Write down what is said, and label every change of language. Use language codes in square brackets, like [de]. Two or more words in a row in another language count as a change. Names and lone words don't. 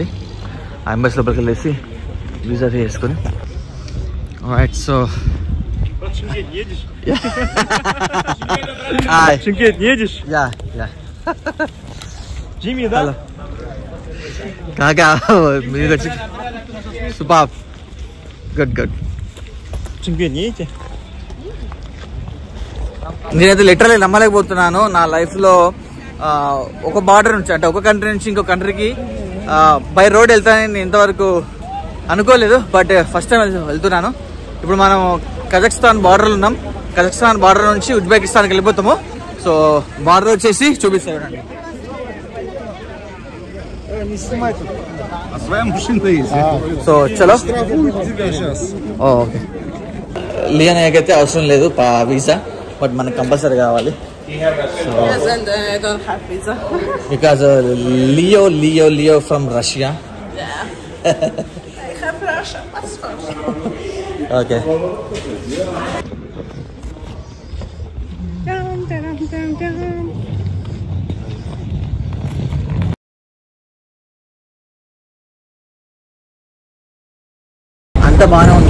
[te] ఆ ఎంబసీ లోపలికి వెళ్ళేసి వీసా చేసుకొని రైట్. సో [ru] Шимкент едешь? [te] యా యా [ru] Jimmy, да? [te] హలో కాకా, మీరు వచ్చి [en] super, good good. [ru] Шимкент едете? [te] నేనైతే లిటరలీ నమ్మలేకపోతున్నాను. నా లైఫ్లో ఒక బార్డర్ నుంచి, అంటే ఒక కంట్రీ నుంచి ఇంకో కంట్రీకి [en] by road [te] వెళ్తానని నేను ఇంతవరకు అనుకోలేదు. [en] but first time [te] వెళ్తున్నాను. ఇప్పుడు మనం కజాఖ్స్తాన్ బార్డర్లో ఉన్నాం. కజాఖ్స్తాన్ బార్డర్ నుంచి ఉజ్బెకిస్తాన్కి వెళ్ళిపోతాము. సో బార్డర్ వచ్చేసి చూపిస్తాను. [ru] А своя машина есть. [te] సో చలో. [ru] Сейчас. [te] ఓకే, లియోనియాకైతే అవసరం లేదు వీసా, బట్ మనకు కంపల్సరీ కావాలి. [en] Yes, and I don't have visa. because Leo from Russia. Yeah. I have Russian passport. [te] ఓకే, అంత బాగానే ఉంది.